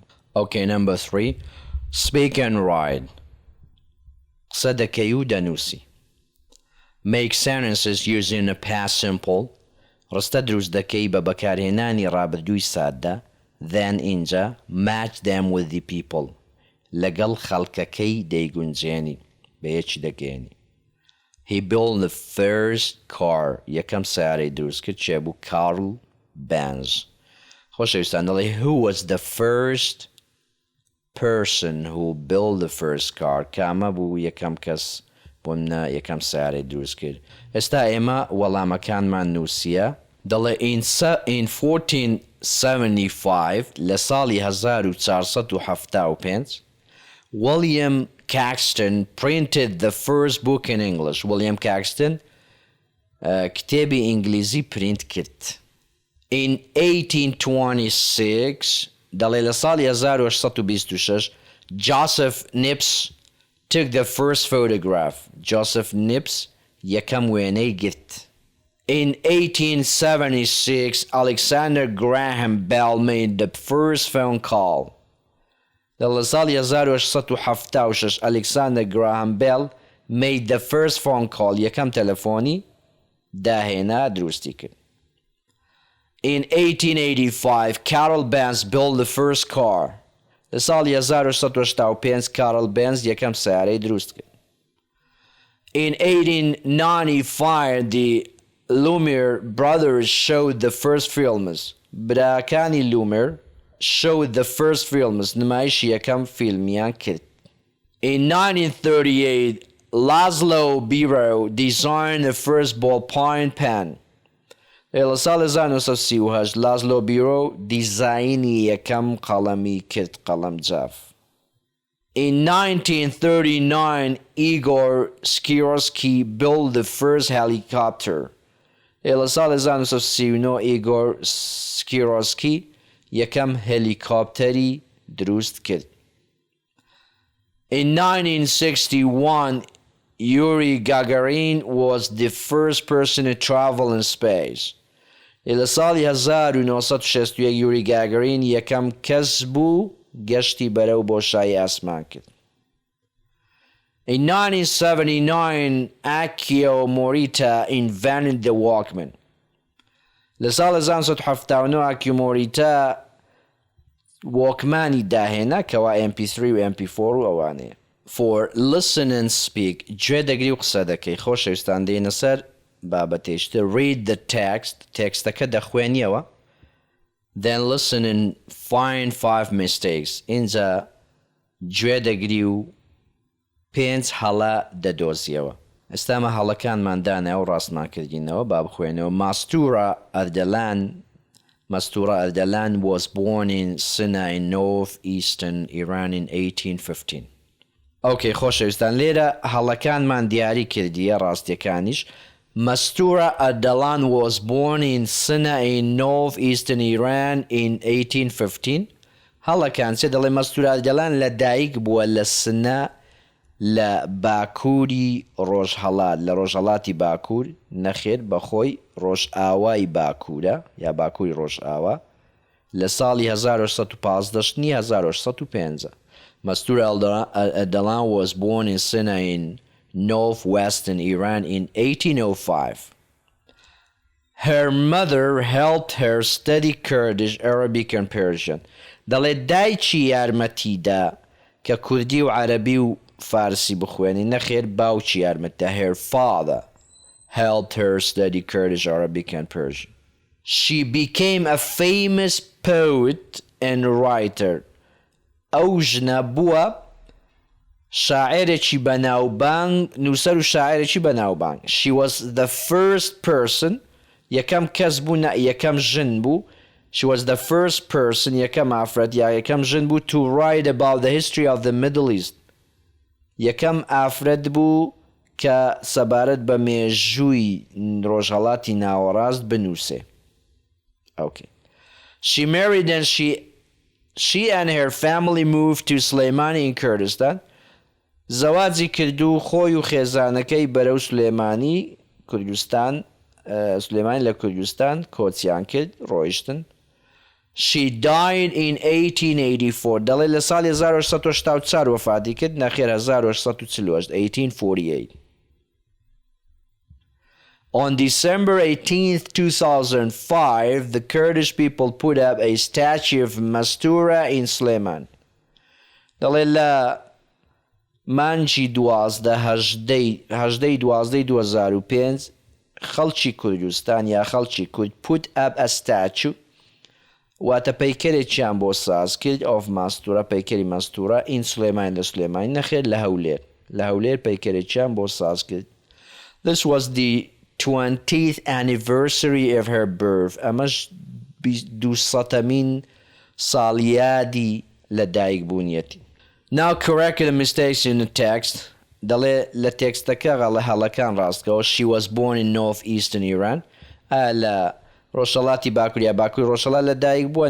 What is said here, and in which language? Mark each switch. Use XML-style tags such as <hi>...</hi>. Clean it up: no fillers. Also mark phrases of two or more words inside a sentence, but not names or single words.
<en>Okay, number 3 speak and write</en> <ckb>قسە دەکەی و دەنووسی</ckb> <en>make sentences using a past simple</en> <ckb>ڕستە دروست دەکەی بە بەکارهێنانی ڕابردووی سادە then اینجا</ckb> <en>match them with the people</en> <ckb>لەگەڵ خەڵکەکەی دەیگونجێنی بەیەکی دەگەێنی</ckb> <en>he built the first car</en> <ckb>یەکەم سیارەی دروست کرد چێ بوو Carl Benz خۆشەویستان دەڵێ</ckb> <en>who was the first person who built the first car</en> <ckb>کامە بوو یەکەم کەس بۆمە یەکەم سیارەی دروست کرد ئێستا ئێمە وەڵامەکانمان نووسیە دەڵێ in</ckb> <en>1475</en> <ckb>لە ساڵی</ckb> <en>1475 William Caxton printed the first book in English William Caxton</en> <ckb>کتێبی ئینگلیزی پرینت کرد</ckb> <en>in 1826</en> <ckb>دەڵێ لە ساڵی</ckb> <en>1826 Joseph Nips took the first photograph Joseph Nips</en> <ckb>یەکەم وێنەی گرت</ckb> <en>in 1876 Alexander Graham Bell made the first phone call</en> <ckb>لە ساڵی</ckb> <en>1876 Alexander Graham Bell made the first phone call</en> <ckb>یەکەم تەلەفۆنی داهێنا دروستی کرد</ckb> <en>in 1885 Carl Benz built the first</en> <ckb>car لە ساڵی 1885 Carl Benz یەکەم سیارەی دروست کرد</ckb> <en>in 1895 the Lumiere brothers showed the first films براکانی Lumiere showed the first films</en> <ckb>نمایشی یەکەم فیلمیان کرد</ckb> <en>in 1938 Laszlo Biro designed the first ballpoint pen</en> <ckb>لە ساڵی 1938 لازلۆ بیرۆ دیزاینی یەکەم قەڵەمی کرد قەڵەمجاف</ckb> <en>in 1939 Igor Skirorsky built the first helicopter</en> <ckb>لە ساڵی 1939 Igor Skirorsky یەکەم هلیکۆپتەری دروست کرد</ckb> <en>in 1961 Yuri Gagarin was the first person to travel in space</en> <ckb>لە ساڵی 1961 یوری گاگرین یەکەم کەس بوو گەشتی بەرەو بۆشایی ئاسمان کرد</ckb> <en>in 1979 Akio Morita invented the Walkman</en> <ckb>لە ساڵی 1979 Akio Morita وۆکمانی داهێنا کەوا MP3 و MP4 و ئەوانەیە</ckb> <en>for listen and speak</en> <ckb>گوێ دەگری و قسە دەکەی خۆشەویستان دێنە سەر بابەتێشتە</ckb> <en>read the text</en> <ckb>تێکستەکە دەخوێنیەوە</ckb> <en>then listen and find 5 mistakes</en> <ckb>اینجا گوێ دەگری و 5 هەڵە دەدۆزیەوە ئێستا ئەمە هەڵەکانمان داناوە و ڕاستمان کردینەوە با بخوێنەوە</ckb> <en>Mastura Ardalan was born in Sina in northeastern Iran in 1815 Okay,</en> <ckb>خۆشەویستان لێرە هەڵەکانمان دیاری کردیە ڕاستیەکانیش</ckb> <en>Mastura Ardalan was born in Sina in northeastern Iran in</en> <ckb>1815 هەڵەکان چێ دەڵێ</ckb> <en>Mastura Ardalan لە دایک بووە لە سنە لە باکووری ڕۆژهەڵات لە ڕۆژهەڵاتی باکوور نەخێر بەخۆی ڕۆژئاوای باکوورە یا باکووری ڕۆژئاوا لە ساڵی 1815 Mastura Ardalan was born in Sina in northwestern Iran in 1805. Her mother helped her study Kurdish, Arabic and Persian.</en> <ckb>دەڵێ دایکی یارمەتیدا کە کوردی و عەرەبی و فارسی بخوێنی نەخێر باوکی یارمەتیدا</ckb> <en>her father helped her study Kurdish, Arabic and Persian. She became a famous poet and writer.</en> <ckb>ئەو ژنە بووە شاعرێکی بەناوبانگ نووسەر و شاعرێکی بەناوبانگ.</ckb> <en>She was the first person</en> <ckb>یەکەم کەس بوو یەکەم ژن بوو.</ckb> <en>She was the first person</en> <ckb>یەکەم ئافرەت یا یەکەم ژن بوو</ckb> <en>to write about the history of the Middle East.</en> <ckb>یەکەم ئافرەت بوو کە سەبارەت بە مێژووی ڕۆژهەڵاتی ناوەڕاست بنووسێ.</ckb> <en>Okay. She married and she and her family moved to Sulaimani in Kurdistan.</en> <ckb>زەواجی کردو خۆی و خێزانەکەی بەرەو سلێمانی کوردستان سلێمانی لە کوردستان کۆچیان کرد ڕۆیشتن.</ckb> <en>She died in 1884.</en> <ckb>دەڵێ لە ساڵی 1884 وەفاتی کرد نەخێر 1848 1848.</ckb> <en>On December 18th, 2005, the Kurdish people put up a statue of Mastura in Suleiman.</en> <ckb>دەڵێ لە مانجی 12/12/2005 خەڵکی کوردستان یا خەڵکی کورد</ckb> <en>put up a statue</en> <ckb>واتە پەیکەرێکیان بۆ ساز کرد of ماستورە پەیکەری ماستورە in سلێمان لە سلێمانی نەخێر لە هەولێر پەیکەرێکیان بۆ ساز کرد.</ckb> <en>This was the 20th anniversary of her birth.</en> <ckb>ئەمەش 200مین ساڵیادی لە دایکبوونیەتی.</ckb> <en>Now correct the mistakes in the text.</en> <ckb>دەڵێ لە تێکستەکە هەڵەکان ڕاستکەوە.</ckb> <en>She was born in northeastern Iran.</en> <ckb>لە ڕۆژهەڵاتی باکوور باکووری ڕۆژهەڵات لە دایک بووە.</ckb>